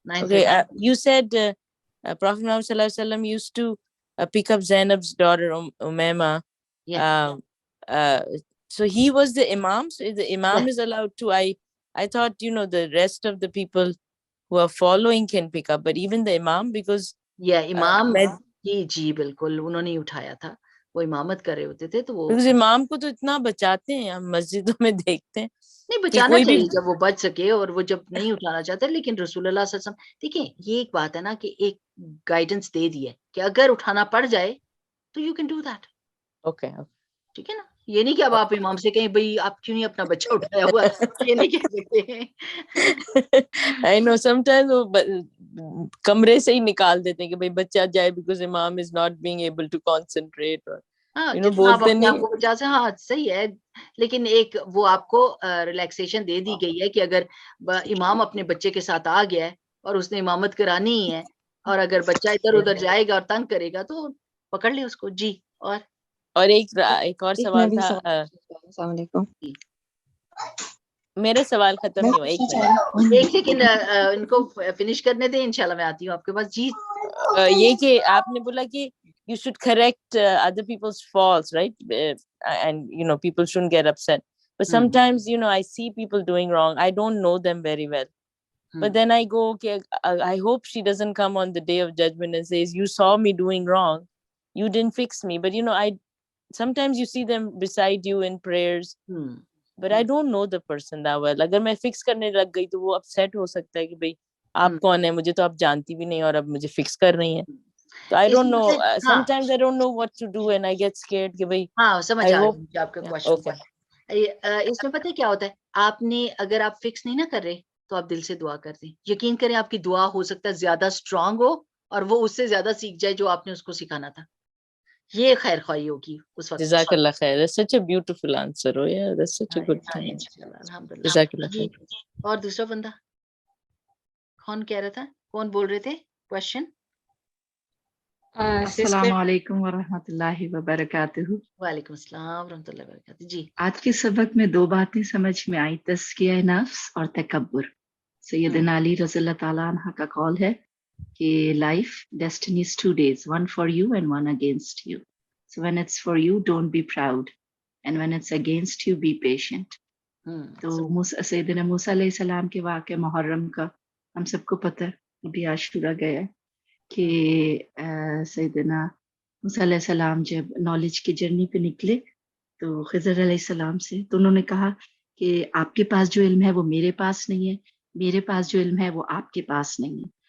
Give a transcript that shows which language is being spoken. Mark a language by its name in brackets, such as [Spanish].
[English] Okay, you said Prophet Muhammad Sallallahu Alaihi Wasallam used to pick up Zainab's daughter Umayma. Yeah. So he was the imam. So the imam is allowed to. I thought the rest of the people who are following can pick up, but even the imam, because [Urdu] امام جی بالکل انہوں نے اٹھایا تھا. وہ امامت کر رہے ہوتے تھے تو وہ because امام کو تو اتنا بچاتے ہیں ہم مسجدوں میں دیکھتے ہیں. نہیں بچانا چاہیے جب وہ بچ سکے اور وہ جب نہیں اٹھانا چاہتے. لیکن رسول اللہ صلی اللہ علیہ وسلم دیکھیں یہ ایک بات ہے نا کہ ایک گائیڈنس دے دی ہے کہ اگر اٹھانا پڑ جائے تو [English] You can do that. [Urdu] Okay ٹھیک ہے نا. یہ نہیں کہ اب آپ امام سے کہیں بھائی آپ کیوں نہیں اپنا بچہ اٹھایا ہوا یہ نہیں کہہ سکتے ہیں. [English] I know sometimes [Urdu] وہ کمرے سے ہی نکال دیتے ہیں کہ بھائی بچہ جائے because امام [English] is not being able to concentrate or [Urdu] جتنا آپ اپنے آپ کو بچا سے. ہاں صحیح ہے. لیکن ایک وہ آپ کو ریلیکسیشن دے دی گئی ہے کہ اگر امام اپنے بچے کے ساتھ آ گیا ہے اور اس نے امامت کرانی ہی ہے اور اگر بچہ ادھر ادھر جائے گا اور تنگ کرے گا تو پکڑ لے اس کو. جی اور ایک اور سوال تھا. السلام علیکم. میرا سوال ختم نہیں ہوا. ایک سیکنڈ ان کو فنش کرنے دیں انشاءاللہ میں آتی ہوں آپ کے پاس. جی یہ کہ آپ نے بولا کہ [English] you should correct other people's faults, right? And people shouldn't get upset. But sometimes I see people doing wrong. I don't know them very well. But then I go, okay, I hope she doesn't come on the day of judgment and says, you saw me doing wrong, you didn't fix me. But sometimes you see them beside you in prayers. But I don't know the person that well. [Urdu] اگر میں fix کرنے لگ گئی تو وہ upset ہو سکتا ہے کہ بھائی آپ کون ہیں, مجھے تو آپ جانتی بھی نہیں اور اب مجھے فکس کر رہی ہیں. [English] So I don't know. Sometimes I don't know what to do and I get scared [Urdu] کہ بھائی ہاں سمجھ آ گئی آپ کا کوشچن. اس میں پتہ ہے کیا ہوتا ہے, آپ نے اگر آپ فکس نہیں نہ کر رہے تو آپ دل سے دعا کر دیں, یقین کریں آپ کی دعا ہو سکتا ہے زیادہ اسٹرانگ ہو اور وہ اس سے زیادہ سیکھ جائے جو آپ نے اس کو سکھانا تھا. یہ خیر خواہی ہوگی اس وقت. جزاک اللہ خیر. [English] That's such a beautiful answer. Oh yeah, that's such a good thing. [Urdu] الحمدللہ. جزاک اللہ جی خیر. اور دوسرا بندہ کون کہہ رہا تھا, کون بول رہے تھے کوشچن؟ سسٹر السلام علیکم ورحمۃ اللہ وبرکاتہ. وعلیکم السلام ورحمۃ اللہ وبرکاتہ. جی آج کے سبق میں 2 باتیں سمجھ میں آئی, تزکیہ نفس اور تکبر. سیدنا علی رضی اللہ تعالیٰ عنہ کا قول ہے کہ [English] Life destiny is 2 days, one for you and one against you. So when it's for you, don't be proud, and when it's against you, be patient. [Urdu] تو سیدنا موسیٰ علیہ السلام کے واقعہ محرم کا ہم سب کو پتہ ہے, ابھی عاشورہ گیا کہ سیدنا موسیٰ علیہ السلام جب نالج کی جرنی پہ نکلے تو خضر علیہ السلام سے, تو انہوں نے کہا کہ آپ کے پاس جو علم ہے وہ میرے پاس نہیں ہے, میرے پاس جو علم ہے وہ آپ کے پاس نہیں ہے.